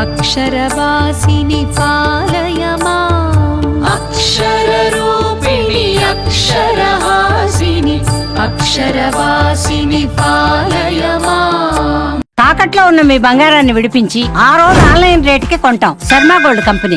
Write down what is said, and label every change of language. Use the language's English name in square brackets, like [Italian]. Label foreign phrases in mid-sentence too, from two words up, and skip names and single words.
[Sanskrit] अक्षरवासिनि पालय माम् अक्षररूपिणि अक्षरहासिनि अक्षरवासिनि पालय माम् [Telugu] తాకట్లో ఉన్న మీ బంగారాన్ని విడిపించి ఆ రోజు ఆన్లైన్ రేటుకి కొంటాం. శర్మ గోల్డ్ కంపెనీ.